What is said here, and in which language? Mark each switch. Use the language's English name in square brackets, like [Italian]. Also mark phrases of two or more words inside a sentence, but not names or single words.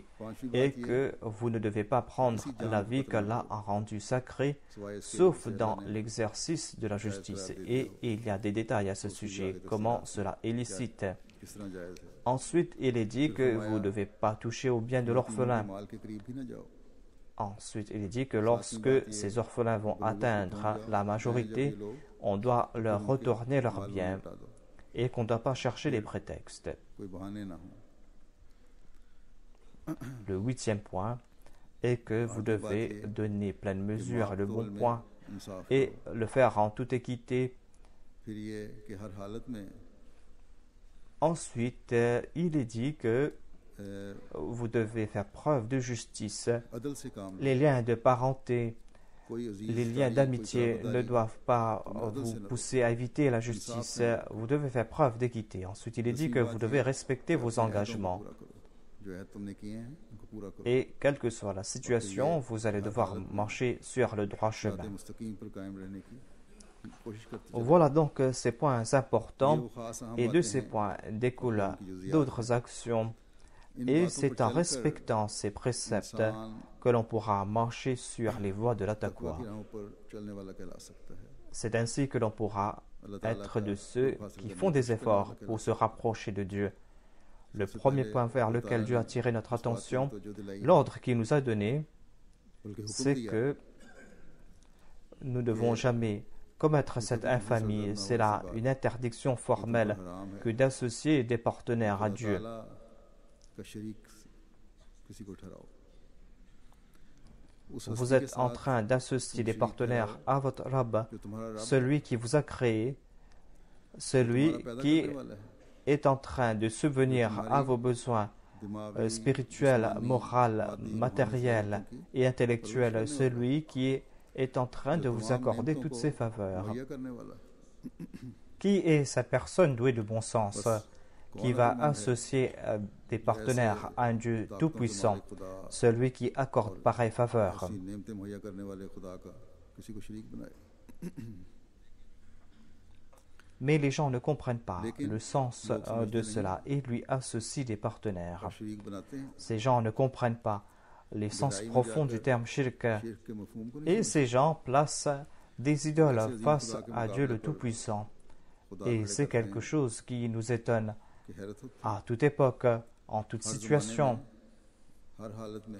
[Urdu] पांचवी [French] est [Urdu] بات یہ [French] que vous ne devez pas prendre la vie qu'Allah a rendue sacrée, sauf dans l'exercice de la justice. Et il y a des détails à ce sujet, comment cela est licite. [Urdu] کس طرح جائز ہے. [French] Ensuite, il est dit que vous ne devez pas toucher au bien de l'orphelin. [Urdu] مال کے قریب بھی نہ جاؤ. [French] Ensuite, il est dit que lorsque ces orphelins vont atteindre la majorité, on doit leur retourner leurs [Urdu] माल [French] biens [Urdu] لوٹا دو, [French] et qu'on ne doit pas chercher les prétextes. [Urdu] کوئی بہانے نہ ہو. [French] Le huitième point est que vous devez donner pleine mesure et le bon point [Urdu] इंसाफ [French] et le faire en toute équité. [Urdu] پھر یہ کہ ہر حالت میں [French] Ensuite, il est dit que vous devez faire preuve de justice. [Urdu] عدل سے کام لو. [French] Les liens de parenté, [Urdu] کوئی عزیز [French] les liens [Urdu] दारी, [French] d'amitié [Urdu] कोई [French] ne [Urdu] करारदारी, [French] doivent pas vous pousser à éviter la justice. Vous devez faire preuve d'équité. Ensuite, il est dit que vous devez respecter vos engagements. [Urdu] پورا کرو. جو ہے تم نے کیے ہیں ان کو پورا کرو. [French] Et quelle que soit la situation, vous allez devoir marcher sur le droit [Urdu] सिरात [French] chemin. [Urdu] مستقیم پر قائم رہنے کی کوشش کرتے چلو. [French] Voilà donc ces points [Urdu] ये [French] importants. [Urdu] وہ خاص اہم [French] Et de [Urdu] बातें [French] ces [Urdu] हैं। [French] points découlent d'autres actions. [Urdu] इन [French] Et [Urdu] बातों [French] c'est [Urdu] पर [French] en [Urdu] चलकर [French] respectant ces préceptes [Urdu] इंसान [French] que l'on pourra marcher sur les voies de la [Urdu] तकवा [French] taqwa. [Urdu] کی راہوں پر چلنے والا کہلا سکتا ہے. [French] C'est ainsi que l'on pourra [Urdu] अल्लाह ताला [French] être [Urdu] का [French] de ceux [Urdu] تقویٰ حاصل [French] qui [Urdu] करने [French] font [Urdu] की [French] des [Urdu] کوشش کرنے [French] efforts [Urdu] वाला [French] pour [Urdu] कहला [French] se rapprocher de Dieu. Le [Urdu] सबसे [French] premier [Urdu] पहले [French] point vers [Urdu] अल्लाह [French] lequel [Urdu] ताला [French] Dieu a [Urdu] ने [French] attiré notre [Urdu] اس بات کی [French] attention, [Urdu] توجہ دلائی ہے, [French] l'ordre qu'il nous a donné, [Urdu] بلکہ حکم [French] c'est [Urdu] दिया [French] que nous ne devons jamais commettre cette infamie. C'est là une interdiction [Urdu] कि [French] formelle [Urdu] تم پر حرام ہے [French] que d'associer des partenaires à [Urdu] खुदा [French] Dieu. [Urdu] تعالیٰ کا شریک کسی کو ٹھہراؤ. उस [French] Vous [Urdu] ہستی کے [French] êtes en [Urdu] साथ [French] train d'associer des partenaires à votre Rabb, [Urdu] جو تمہارا رب [French] celui qui vous a créé, celui [Urdu] تمہارا پیدا [French] qui [Urdu] کرنے والا ہے, [French] est en train de subvenir à vos besoins [Urdu] दिमागी, [French] spirituels, [Urdu] जिस्मानी, [French] moraux, [Urdu] मादी, [French] matériels [Urdu] روحانی ضرورتوں کی [French] et intellectuels, celui qui est en train de [Urdu] जो [French] vous [Urdu] तमाम [French] accorder [Urdu] नेमतों [French] toutes [Urdu] को [French] ces faveurs. [Urdu] مہیا کرنے والا. [French] Qui est cette personne douée de bon sens [Urdu] बस [French] qui [Urdu] कौन [French] va [Urdu] عقلمند ہے, [French] associer des partenaires à un Dieu [Urdu] طاقتوں کے [French] tout-puissant, [Urdu] مالک خدا [French] celui qui accorde pareille faveur? [Urdu] ایسی نعمتیں مہیا کرنے والے خدا کا کسی کو شریک بنائے. [French] Mais les gens ne comprennent pas [Urdu] लेकिन [French] le sens [Urdu] لوگ سمجھتے [French] de [Urdu] नहीं [French] cela et lui associent des partenaires. [Urdu] اور شریک بناتے ہیں, [French] Ces gens ne comprennent pas les sens profonds du terme shirk [Urdu] شرک کے مفہوم کو نہیں [French] et [Urdu] समझते। [French] ces gens placent des idoles face à Dieu le Tout-Puissant. [Urdu] खुदा [French] Et [Urdu] खड़े [French] c'est [Urdu] करते [French] quelque [Urdu] हैं [French] chose qui nous étonne [Urdu] کہ حیرت ہوتی [French] à toute époque, en toute [Urdu] ہے۔ ہر زمانے [French] situation. [Urdu] میں، ہر حالت میں